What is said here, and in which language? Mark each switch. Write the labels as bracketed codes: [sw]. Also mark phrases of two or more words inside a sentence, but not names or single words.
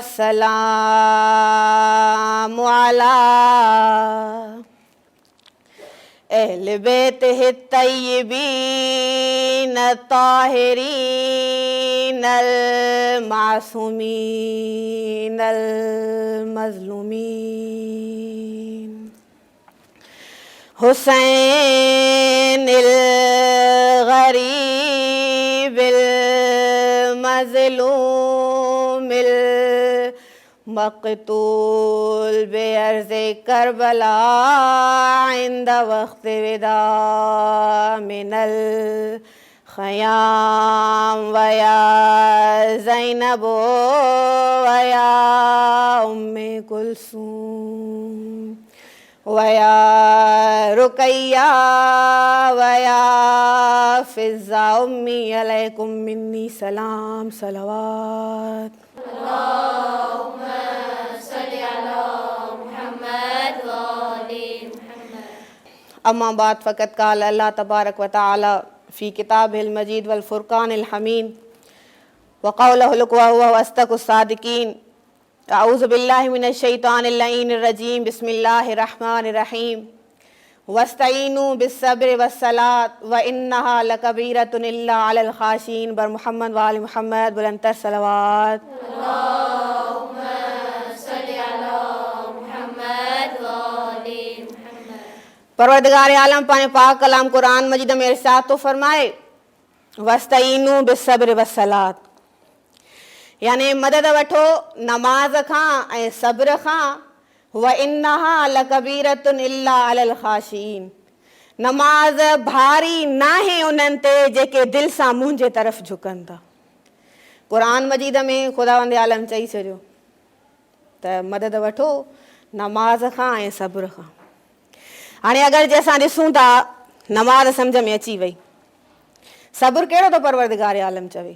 [ar] والسلام على أهل بيته طيبين طاهرين المعصومين المظلومين حسين الغريب المظلوم ال مقتول بأرض كربلاء عند وقت وداع من الخيام ويا زينب ويا أم كلثوم ويا رقية ويا فضة أمي عليكم مني سلام صلوات. أما بعد فقط قال الله تبارك وتعالى في كتابه المجيد والفرقان الحميد وقوله وهو أصدق الصادقين أعوذ بالله من الشيطان الرجيم بسم الله الرحمن الرحيم واستعينوا بالصبر والصلاة وإنها لكبيرة إلا على الخاشعين [ur] بر محمد و آل محمد بلندتر صلوات. [sd] परवरदिगार आलम पाने पाक कलाम कुरान मजीद में इरशाद तो फरमाए [ar] واستعينوا بالصبر والصلاة, [sd] यानी मदद वठो नमाज खां ऐं सब्र खां। [ar] وإنها لكبيرة إلا على الخاشعين, [sd] नमाज भारी नाहे उन्हनि ते जेके दिलि सां मुंहिंजे तरफ़ झुकनि था। क़ुरान मजीद में ख़ुदावंद आलम चई छॾियो त मदद वठो नमाज खां ऐं सब्र खां। हाणे अगरि जे असां ॾिसूं था नमाज़ सम्झ में अची वई, सब्र कहिड़ो थो परवरदिगार आलम चवे।